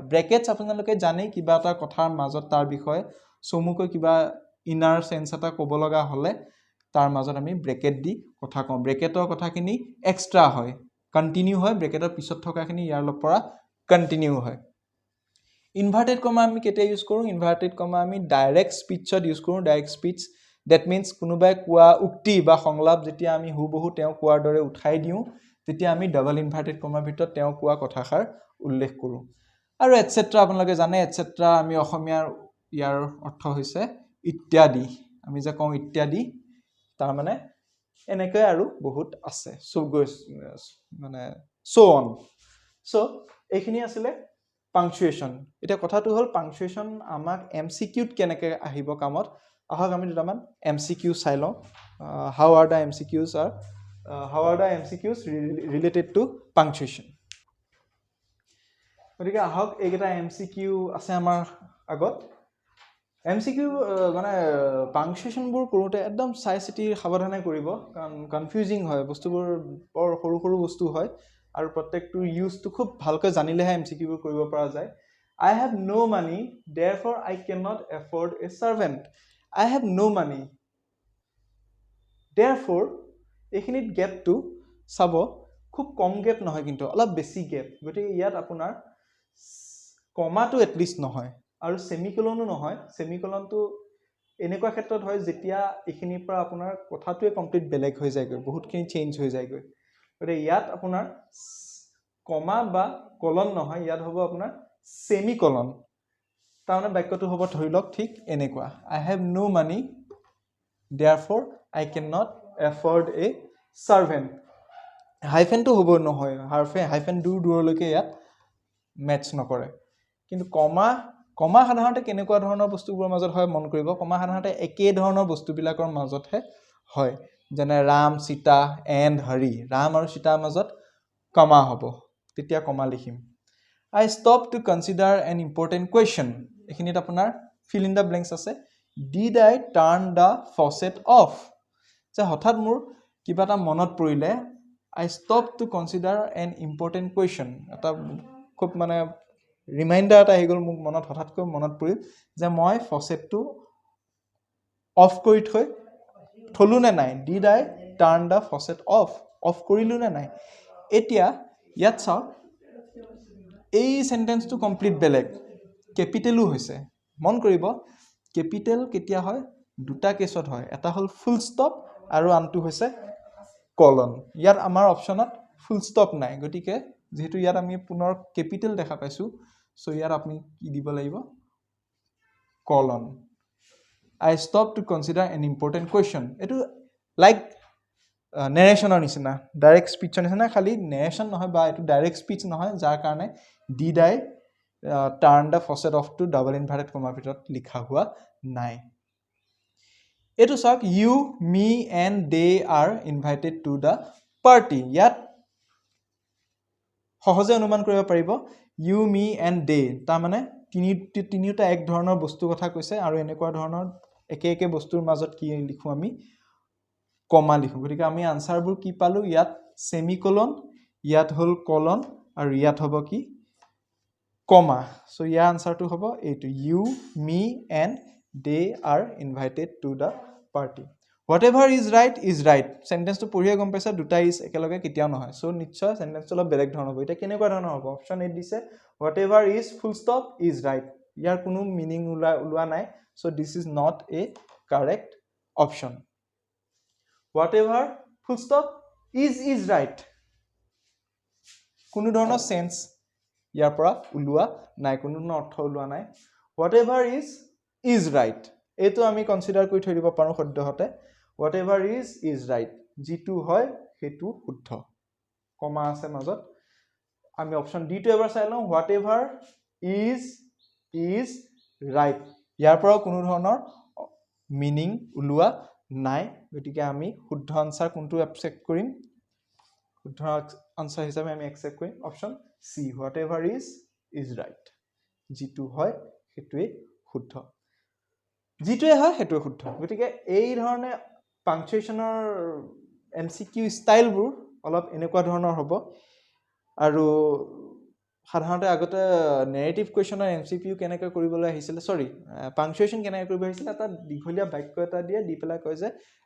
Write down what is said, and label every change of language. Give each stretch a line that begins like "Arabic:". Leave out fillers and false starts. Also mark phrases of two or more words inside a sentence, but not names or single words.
Assamese: ব্ৰেকেটছ আপোনালোকে জানেই কিবা এটা কথাৰ মাজত তাৰ বিষয়ে চমুকৈ কিবা
English: inner sense
Assamese: এটা ক'ব লগা হলে তাৰ মাজত আমি ব্ৰেকেট দি কথা কওঁ। ব্ৰেকেটৰ কথাখিনি এক্সট্ৰা হয় কন্টিনিউ হয় ব্ৰেকেটৰ পিছত থকাখিনি ইয়াৰ পৰা কন্টিনিউ হয়।
English: inverted comma
Assamese: আমি কেতিয়া ইউজ কৰোঁ
English: inverted comma
Assamese: আমি
English: direct speechত
Assamese: ইউজ কৰোঁ।
English: direct speech that means
Assamese: কোনোবাই কোৱা উক্তি বা সংলাপ যেতিয়া আমি হুবহু তেওঁ কোৱাৰ দৰে উঠাই দিওঁ তেতিয়া আমি
English: double inverted commaৰ
Assamese: ভিতৰত তেওঁ কোৱা কথাষাৰ উল্লেখ কৰোঁ। আৰু এটসেট্ৰা আপোনালোকে জানে এটসেট্ৰা আমি অসমীয়াৰ ইয়াৰ অৰ্থ হৈছে ইত্যাদি আমি যে কওঁ ইত্যাদি তাৰ মানে এনেকৈ আৰু বহুত আছে মানে
English: so on so
Assamese: এইখিনি আছিলে পাংচুৱেশ্যন। এতিয়া কথাটো হল পাংচুৱেশ্যন আমাক এমসিকিউত কেনেকৈ আহিব কামত আহক আমি দুটামান এমসিকিউ চাই লওঁ।
English: How are the MCQs related to punctuation.
Assamese: গতিকে আহক এইকেইটা এমসিকিউ আছে আমাৰ আগত। এমসিকিউ মানে পাংচুৱেশ্যনবোৰ কৰোঁতে একদম চাই চিতি সাৱধানে কৰিব কাৰণ কনফিউজিং হয় বস্তুবোৰ বৰ সৰু সৰু বস্তু হয় আৰু প্ৰত্যেকটো ইউজটো খুব ভালকৈ জানিলেহে এমসিকিউবোৰ কৰিব পৰা যায়।
English: I have no money therefore I cannot afford a servant. I have no money therefore
Assamese: এইখিনিত গেপটো চাব খুব কম গেপ নহয় কিন্তু অলপ বেছি গেপ গতিকে ইয়াত আপোনাৰ কমাটো এটলিষ্ট নহয় আৰু সেমিকলনো নহয়। সেমিকলনটো এনেকুৱা ক্ষেত্ৰত হয় যেতিয়া এইখিনিৰ পৰা আপোনাৰ কথাটোৱে কমপ্লিট বেলেগ হৈ যায়গৈ বহুতখিনি চেঞ্জ হৈ যায়গৈ গতিকে ইয়াত আপোনাৰ কমা বা কলন নহয় ইয়াত হ'ব আপোনাৰ সেমিকলন তাৰমানে বাক্যটো হ'ব ধৰি লওক ঠিক এনেকুৱা
English: I have no money therefore I cannot afford a servant
Assamese: হাইফেনটো হ'ব নহয় হাইফেন দূৰলৈকে ইয়াত মেচ নকৰে কিন্তু কমা সাধাৰণতে কেনেকুৱা ধৰণৰ বস্তুবোৰৰ মাজত হয় মন কৰিব কমা সাধাৰণতে একে ধৰণৰ বস্তুবিলাকৰ মাজতহে হয় যেনে ৰাম সীতা এণ্ড হৰি ৰাম আৰু সীতাৰ মাজত কমা হ'ব তেতিয়া কমা লিখিম
English: I stop to consider an important question
Assamese: এখিনিত আপোনাৰ
English: fill in the blanks
Assamese: আছে
English: did I turn the faucet off
Assamese: যে হঠাৎ মোৰ কিবা এটা মনত পৰিলে
English: I stop to consider an important question
Assamese: এটা খুব মানে ৰিমাইন্ডাৰ এটা আহি গ'ল মোক মনত হঠাৎকৈ মনত পৰিল যে মই ফসেটটো অফ কৰি থলো নে নাই did
English: I turn the faucet off
Assamese: কৰিলো নে নাই এতিয়া ইয়াত চাওক এই সেন্টেন্সটো কমপ্লিট বেলেগ ক্যাপিটেলও হৈছে মন কৰিব ক্যাপিটেল কেতিয়া হয় দুটা কেছত হয় এটা হল
English: full stop
Assamese: আৰু আনটো হৈছে কলন ইয়াত আমাৰ অপচনত
English: full stop
Assamese: নাই গতিকে যেহেতু ইয়াত আমি পুনৰ ক্যাপিটেল দেখা পাইছো সো ইয়াত আপুনি কি দিব লাগিব কলন
English: I stop to consider an important question
Assamese: এটো লাইক নেৰেশনৰ নিচিনা
English: direct speechৰ
Assamese: নিচিনা খালি নেৰেশন নহয় বা এটো
English: direct speech
Assamese: নহয় যাৰ কাৰণে
English: did I turn the faucet off to double inverted comma
Assamese: ভিতৰত লিখা হোৱা নাই এটো চাওক
English: you me and they are invited to the party
Assamese: ইয়াত সহজে অনুমান কৰিব পাৰিব
English: you me and they
Assamese: তাৰ মানে তিনিটা এক ধৰণৰ বস্তু কথা কৈছে আৰু এনেকুৱা ধৰণৰ একে বস্তুৰ মাজত কি লিখো আমি কমা লিখো গতিকে আমি আনসাৰবোৰ কি পালো ইয়াত সেমিকলন ইয়াত হল কলন আৰু ইয়াত হ'ব কি কমা সো ইয়াৰ আনসাৰটো হ'ব এইটো
English: you me and they are invited to the party whatever is right
Assamese: সেন্টেন্সটো পঢ়িয়ে গম পাইছা দুটা ইজ একেলগে কেতিয়াও নহয় সো নিশ্চয় সেন্টেন্সটো অলপ বেলেগ ধৰণৰ হ'ব এটা কেনেকুৱা ধৰণৰ হ'ব অপচন এ দিছে
English: whatever is full stop is right
Assamese: ইয়াৰ কোনো মিনিং উলোৱা নাই
English: so this is not a correct option whatever full stop is right
Assamese: কোনো ধৰণৰ সেন্স ইয়াৰ পৰা উলোৱা নাই কোনো ধৰণৰ অৰ্থ উলোৱা নাই
English: whatever is right
Assamese: এটো আমি কনসিডাৰ কৰি থৈ দিব পাৰো সদ্যহতে
English: whatever is right
Assamese: যেটো হয় হেতু শুদ্ধ কমা আছে মাজত আমি অপচন ডি টো এবাৰ চাই লওঁ
English: whatever is
Assamese: right ইয়াৰ পৰা কোনো ধৰণৰ মিনিং উলোৱা নাই গতিকে আমি শুদ্ধ আনসাৰ কোনটো একচেপ্ট কৰিম শুদ্ধ আনসাৰ হিচাপে আমি একচেপ্ট কৰিম অপচন সি
English: whatever is right
Assamese: যেটো হয় হেতুৱে শুদ্ধ যেটোৱে হয় হেতুৱে শুদ্ধ গতিকে এই ধৰণে পাংচুৱেচনৰ এমসিকিউ ষ্টাইলবোৰ অলপ এনেকুৱা ধৰণৰ হ'ব আৰু সাধাৰণতে আগতে নেৰেটিভ কোৱেশ্চনৰ এমসিকিউ কেনেকৈ কৰিবলৈ আহিছিল সৰি পাংচুৱেচন কেনেকৈ কৰিব আহিছিল এটা দীঘলীয়া বাক্য এটা দিয়ে দি পেলাই কয় যে